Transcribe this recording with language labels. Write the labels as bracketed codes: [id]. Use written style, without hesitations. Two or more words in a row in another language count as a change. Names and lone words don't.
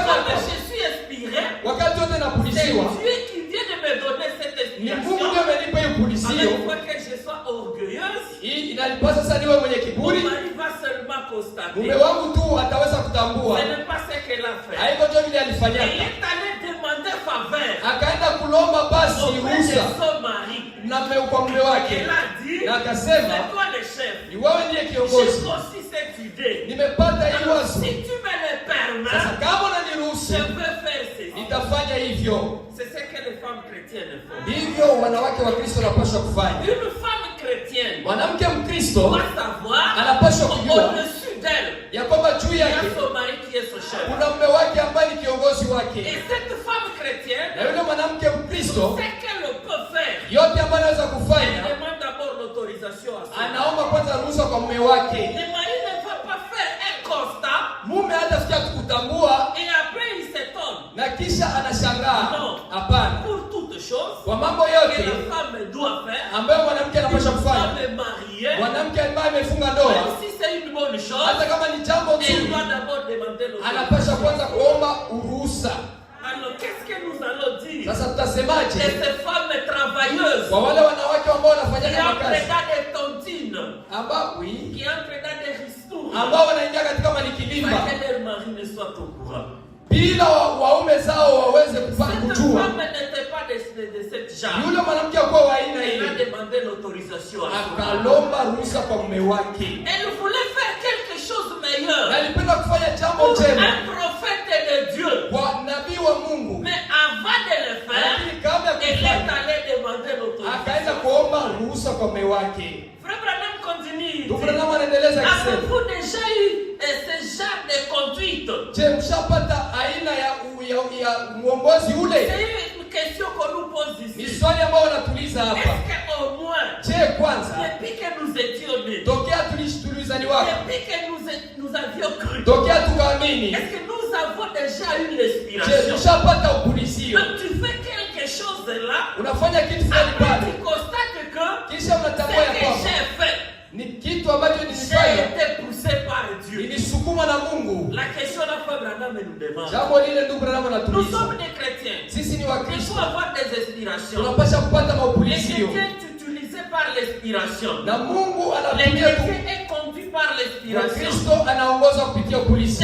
[fr] comme [sw] kwamba [fr] je suis inspiré, [sw] wakati wote [fr] c'est [sw] napulisiwa [fr] Dieu qui vient de me donner cette [sw] ni Mungu [fr] inspiration. [sw] ndiye amenipa hiyo [fr] Avec [sw] pulizio. [fr] quoi que je sois orgueilleuse, [sw] Hii inalipasa sasa niwe mwenye [fr] mon [sw] kiburi. [fr] mari va seulement constater. [sw] Mume wangu tu ataweza kutambua [fr] Ce n'est pas ce qu'elle a fait. [sw] haiko ndio vile [fr] Elle [sw] alifanyaka. [fr] est allée demander faveur [sw] Akaenda kulomba basi [fr] auprès de [sw] ruhusa [fr] son mari. [sw] na kwa mume wake, [fr] Elle a dit, [sw] na [fr] c'est [sw] akasema [fr] toi le chef. [sw] ni wewe ndiye [fr] J'ai [sw] kiongozi, [fr] conçu cette idée. [sw] nimepata hii [fr] Alors, [sw] wazo. [fr] si tu me le [sw] Sasa [fr] permets, [sw] kama [fr] je [sw] unaniruhusu [fr] peux faire ceci. [sw] nitafanya hivyo. [fr] C'est ce que les femmes chrétiennes font. [sw] Ndivyo wanawake wa Kristo wanapaswa kufanya. [fr] Une femme chrétienne [sw] Mwanamke Mkristo [fr] doit savoir [sw] anapaswa kujua [fr] au-dessus d'elle, [sw] ya kwamba juu [fr] il y a [sw] yake [fr] son mari qui est son chef. [sw] kuna mume wake ambaye ni kiongozi [fr] Et [sw] wake, [fr] cette femme chrétienne, [sw] na yule mwanamke Mkristo [fr] ce qu'elle peut faire, [sw] yote ambayo anaweza [fr] elle [sw] kufanya, [fr] demande d'abord l'autorisation à son mari. [sw] anaomba kwanza ruhusa kwa mume wake. [fr] Le mari ne veut pas faire un constat [sw] Mume hatafikia kutambua [fr] et après il s'étonne. [sw] na kisha anashangaa. No. Hapana, [fr] Pour toute chose [sw] kwa mambo [fr] que [sw] yote [fr] la femme doit faire, [sw] ambayo mwanamke anapaswa [fr] une [sw] kufanya, [fr] femme mariée, [sw] mwanamke ambaye amefunga [fr] même [sw] ndoa, [fr] si c'est une bonne chose, [sw] hata kama ni jambo [fr] elle [sw] nzuri, [fr] doit d'abord demander [sw] anapaswa [fr] l'autorisation. [sw] kwanza kuomba uruhusa. [fr] Alors qu'est-ce que nous allons dire [sw] Sasa [fr] de [sw] tutasemaje [fr] ces femmes travailleuses [sw] kwa wale wanawake ambao [fr] qui [sw] wanafanya [fr] entrent [sw] kazi [fr] dans des tontines, [sw] ambao [fr] qui entrent dans des ristournes, [sw] ambao wanaingia katika [fr] sans [sw] malikilimba [fr] que leur mari ne soit au courant? [sw] bila waume zao waweze kupata [fr] Cette [sw] kujua. [fr] femme n'était pas de cette genre. [sw] Yule mwanamke akuwa wa aina [fr] Elle a [sw] ile [fr] demandé l'autorisation à son mari. [sw] akalomba ruhusa kwa mume wake, [fr] Elle voulait faire quelque chose [sw] na [fr] meilleur [sw] alipenda kufanya jambo [fr] pour [sw] njema [fr] un prophète de Dieu. [sw] kwa nabii wa Mungu, [fr] Mais avant de le faire, [sw] lakini kabla ya [fr] elle est [sw] kufanya [fr] allée demander [sw] akaenda [fr] l'autorisation. [sw] kuomba ruhusa kwa mume wake. [fr] Frère Branham continue. il dit, [sw] Ndugu Branham anaendeleza akisema, [fr] avez-vous déjà eu ce guide? [sw] Je, mshapata aina ya mwongozi ule? [fr] C'est une question qu'on nous pose [sw] Ni [fr] ici. [sw] swali ambao wanatuliza hapa. [fr] Est-ce qu'au moins, [sw] Je, kwanza [fr] depuis que nous étions nés, [sw] tokea tulizaliwa, [fr] depuis que nous avions cru, [sw] tokea tukaamini, [fr] est-ce que nous avons déjà eu [sw] je, [fr] l'inspiration? [sw] mshapata upulizio? [fr] Donc tu fais quelque chose là, [sw] Unafanya kitu fulani [fr] après [sw] pale, [fr] tu constates que [sw] kisha [fr] ce [sw] unatambua ya [fr] que [sw] kwamba [fr] j'ai fait, [sw] ni kitu ambacho [fr] j'ai [sw] nilifanya, [fr] été poussé par Dieu. [sw] nilisukuma na Mungu. [fr] La question la femme Branham nous demande. [sw] Jambo lile ndugu Branham [fr] Nous [sw] anatuliza. [fr] sommes des chrétiens. [sw] Sisi ni [fr] Il [sw] Wakristo, [fr] faut avoir des inspirations. [sw] tunapasha kupata [fr] Les [sw] maupulizio [fr] chrétiens sont utilisés par l'inspiration. [sw] na Mungu [fr] Les [sw] anatumia tu. [fr] chrétiens est conduit par l'inspiration. [sw] Kristo anaongoza kupitia upulizio.